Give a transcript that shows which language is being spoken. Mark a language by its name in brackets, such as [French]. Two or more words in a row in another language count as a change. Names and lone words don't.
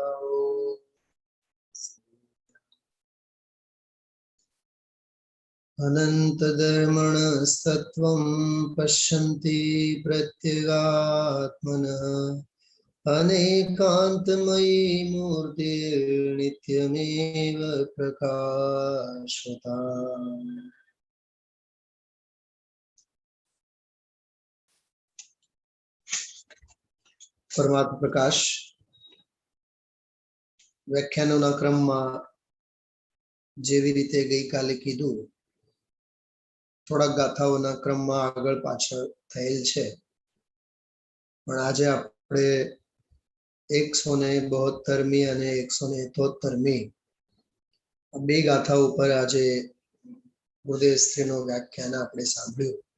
[Sanskrit] अनन्तधर्मणस्तत्त्वं पश्यन्ति प्रत्यगात्मनः, अनेकान्तमयी मूर्तिर्नित्यमेव प्रकाशता। [Gujarati] પરમાત્મા પ્રકાશ વ્યાખ્યાનોના ક્રમમાં જેવી રીતે ગઈકાલે કીધું, થોડા ગાથાઓના ક્રમમાં આગળ પાછળ થયેલ છે, પણ આજે આપણે 172મી અને 173મી બે ગાથા ઉપર આજે ગુરુદેવશ્રીનું વ્યાખ્યાન આપણે સાંભળ્યું.